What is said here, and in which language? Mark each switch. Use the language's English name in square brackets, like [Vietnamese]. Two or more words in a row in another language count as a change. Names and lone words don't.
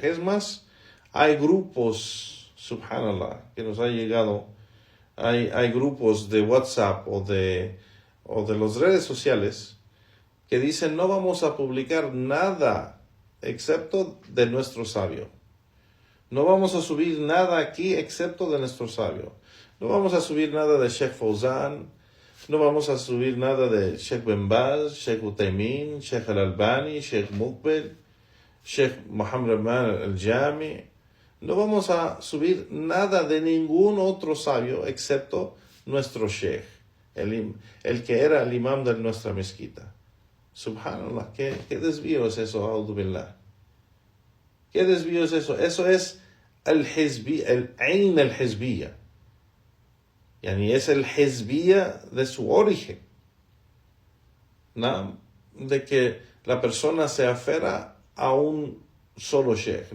[Spanish] Es más, hay grupos, subhanallah, que nos ha llegado, hay grupos de WhatsApp o de las redes sociales que dicen: no vamos a publicar nada excepto de nuestro sabio. No vamos a subir nada aquí excepto de nuestro sabio. No vamos a subir nada de Sheikh Fawzan, no vamos a subir nada de Sheikh Ben Baz, Sheikh Utaymin, Sheikh Al-Albani, Sheikh Mukbil, Sheikh Muhammad Al-Jami. No vamos a subir nada de ningún otro sabio excepto nuestro Sheikh, el que era el imam de nuestra mezquita. Subhanallah, ¿qué desvío es eso? [Arabic] أعوذ بالله. [Spanish] ¿Qué desvío es eso? Eso es el [Arabic] عين الحزبية. [Spanish] Yani es el Hizbiyya de su origen. ¿No? De que la persona se aferra a un solo sheikh.